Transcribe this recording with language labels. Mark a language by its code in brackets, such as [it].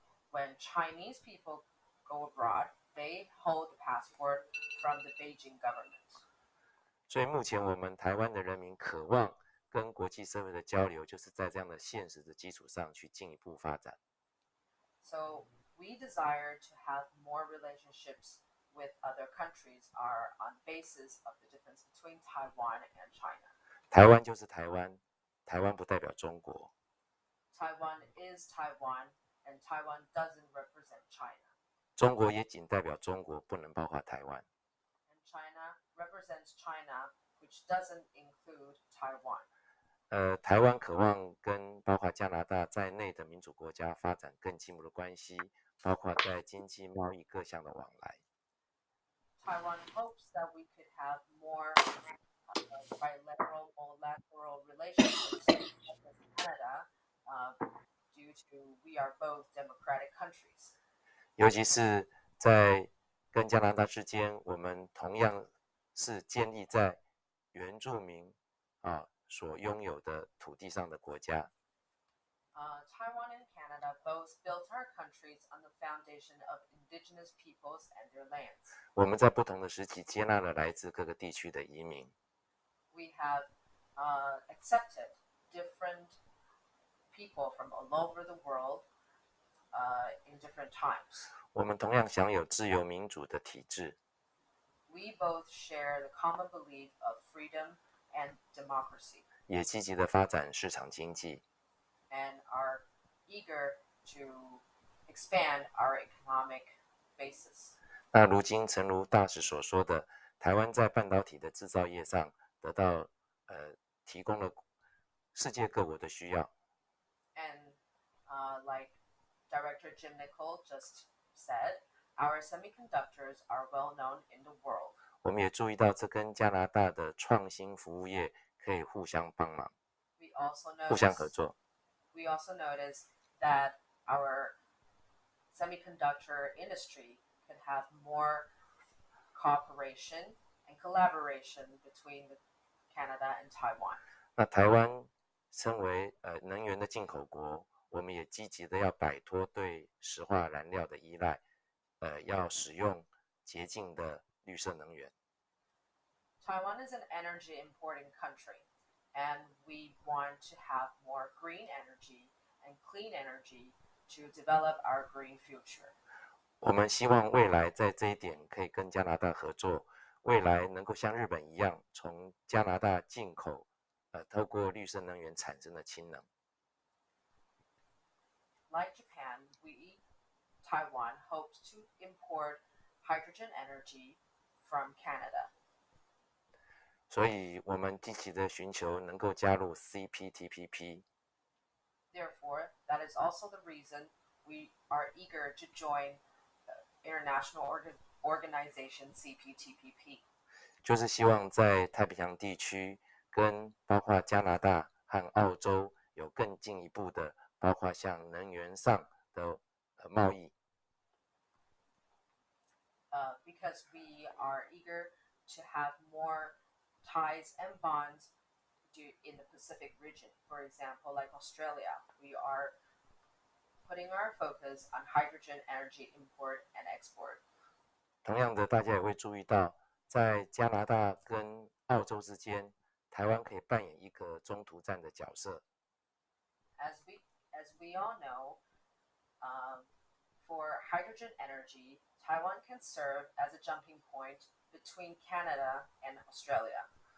[en] When Chinese people go abroad, they hold the passport from the Beijing government. [zh] 所以目前我们台湾的人民渴望跟国际社会的交流，就是在这样的现实的基础上去进一步发展。 [en] So we desire to have more relationships with other countries are on basis of the difference between Taiwan and China. [zh] 台湾就是台湾，台湾不代表中国。 [en] Taiwan is Taiwan, and Taiwan doesn't represent China. [zh] 中国也仅代表中国，不能包括台湾。 [en] And China represents China, which doesn't include Taiwan. [zh] 台湾渴望跟包括加拿大在内的民主国家发展更进一步的关系，包括在经济、贸易各项的往来。 [en] Taiwan hopes that we could have more bilateral, multilateral relationships with Canada, due to we are both democratic countries. [zh] 尤其是在跟加拿大之间，我们同样是建立在原住民所拥有的土地上的国家。 [en] Taiwan and Canada both built our countries on the foundation of indigenous peoples and their lands. [zh] 我们在不同的时期接纳了来自各个地区的移民。 [en] We have accepted different people from all over the world in different times. [zh] 我们同样享有自由民主的体制。 [en] We both share the common belief of freedom and democracy. [zh] 也积极的发展市场经济。 [en] And are eager to expand our economic basis. [zh] 那如今，诚如大使所说的，台湾在半导体的制造业上得到提供了世界各国的需要。 [en] And like Director Jim Nicol just said, our semiconductors are well known in the world. [zh] 我们也注意到，这跟加拿大的创新服务业可以互相帮忙，互相合作。 [en] We also noticed that our semiconductor industry could have more cooperation and collaboration between Canada and Taiwan. [zh] 那台湾身为能源的进口国，我们也积极的要摆脱对石化燃料的依赖，要使用洁净的绿色能源。 [en] Taiwan is an energy importing country, and we want to have more green energy and clean energy to develop our green future. [zh] 我们希望未来在这一点可以跟加拿大合作，未来能够像日本一样，从加拿大进口透过绿色能源产生的氢能。 [en] Like Japan, Taiwan hopes to import hydrogen energy from Canada. [zh] 所以我们积极的寻求能够加入 CPTPP。 [en] Therefore, that is also the reason we are eager to join the international organization CPTPP. [zh] 就是希望在太平洋地区跟包括加拿大和澳洲有更进一步的，包括像能源上的贸易。 [en] Because we are eager to have more ties and bonds in the Pacific region. For example, like Australia, we are putting our focus on hydrogen energy import and export. [zh] 同样的，大家也会注意到，在加拿大跟澳洲之间，台湾可以扮演一个中途站的角色。 [en] As we all know, for hydrogen energy, Taiwan can serve as a jumping point between Canada and Australia.